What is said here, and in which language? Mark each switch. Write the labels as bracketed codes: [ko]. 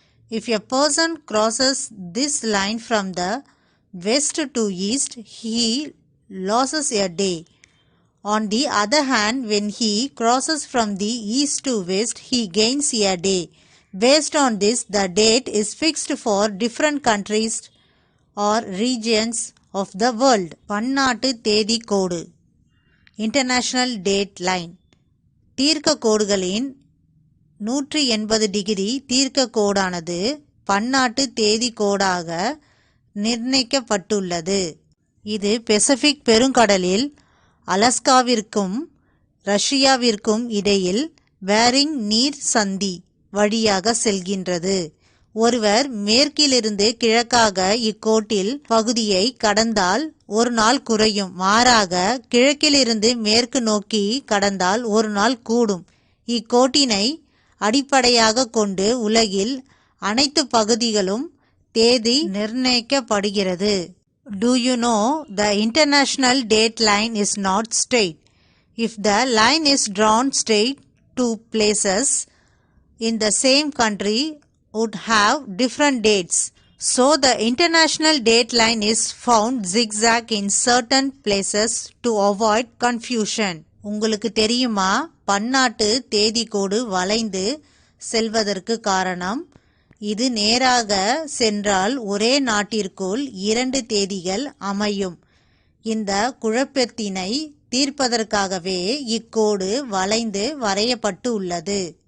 [en] If a person crosses this line from the west to east, he loses a day. On the other hand, when he crosses from the east to west, he gains a day. Based on this, the date is fixed for different countries or regions of the world. [ta] பன்னாட்டு தேதி கோடு [en] international date line [ta] தீர்க்க கோடுகளின் 180 degree தீர்க்க கோடானது பன்னாட்டு தேதி கோடாக நிர்ணயிக்கப்பட்டுள்ளது. இது பசிபிக் பெருங்கடலில் அலாஸ்காவிற்கும் ரஷ்யாவிற்கும் இடையில் பேரிங் நீர் சந்தி வழியாக செல்கின்றது. ஒருவர் மேற்கிலிருந்து கிழக்காக இக்கோட்டில் பகுதியை கடந்தால் ஒரு நாள் குறையும். மாறாக கிழக்கிலிருந்து மேற்கு நோக்கி கடந்தால் ஒரு நாள் கூடும். இக்கோட்டினை அடிப்படையாக கொண்டு உலகில் அனைத்து பகுதிகளும் தேதி நிர்ணயிக்கப்படுகிறது. [en] Do you know the international date line is not straight? If the line is drawn straight, two places in the same country would have different dates. So the international date line is found zigzag in certain places to avoid confusion. [ta] உங்களுக்கு தெரியுமா பன்னாட்டு தேதி கோடு வளைந்து செல்வதற்கு காரணம்? இது நேராக சென்றால் ஒரே நாட்டிற்குள் 2 தேதிகள் அமையும். இந்த குழப்பத்தினை தீர்ப்பதற்காகவே இக்கோடு வளைந்து வரையப்பட்டு உள்ளது.